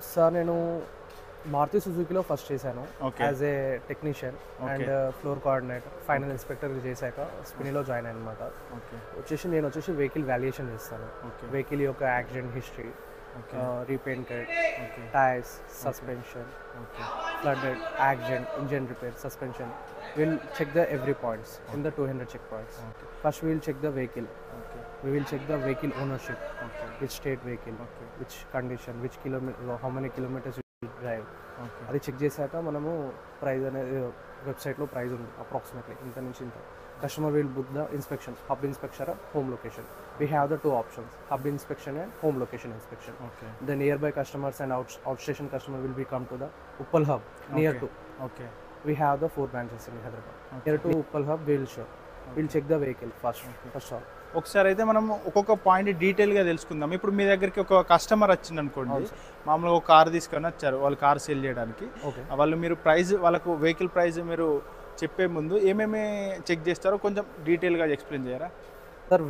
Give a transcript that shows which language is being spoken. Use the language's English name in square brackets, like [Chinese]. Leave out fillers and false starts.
[Telugu] Sir నేను Maruti సుజుకిలో first చేశాను [English] as a technician and floor coordinator, final inspector [Telugu] చేశాక స్పినిలో join అయ్యాను అనమాట. నేను వచ్చేసి వెహికల్ వాల్యుయేషన్ చేస్తాను. వెహికల్ యొక్క accident history, రీపెయింటెడ్, tyres, suspension, flooded, accident, engine repair, suspension. [English] We'll check the every points in the 200 check points. First we will check the vehicle. We will check the vehicle ownership. Which state vehicle, which condition, which kilometer, how many kilometers we will drive. [Telugu] అది check చేశాక మనము price అనేది వెబ్సైట్లో price ఉంది approximately ఇంత నుంచి ఇంత. [English] Customer will book the inspection, hub inspection, home location. We have the two options, hub inspection and home location inspection. The nearby customers and outstation customer will be come to the Uppal hub near to. We have the 4 branches in Hyderabad. Near to Uppal hub we will show. We'll check the vehicle first all. [Telugu] ఒకసారి అయితే మనం ఒక్కొక్క point డీటెయిల్గా తెలుసుకుందాం. ఇప్పుడు మీ దగ్గరికి ఒక customer వచ్చింది అనుకోండి, మామూలుగా ఒక కార్ తీసుకొని వచ్చారు, వాళ్ళు కార్ సేల్ చేయడానికి. వాళ్ళు మీరు ప్రైస్, వాళ్ళకు వెహికల్ ప్రైస్ మీరు చెప్పే ముందు ఏమేమి చెక్ చేస్తారో కొంచెం డీటెయిల్గా ఎక్స్ప్లెయిన్ చేయరా సార్?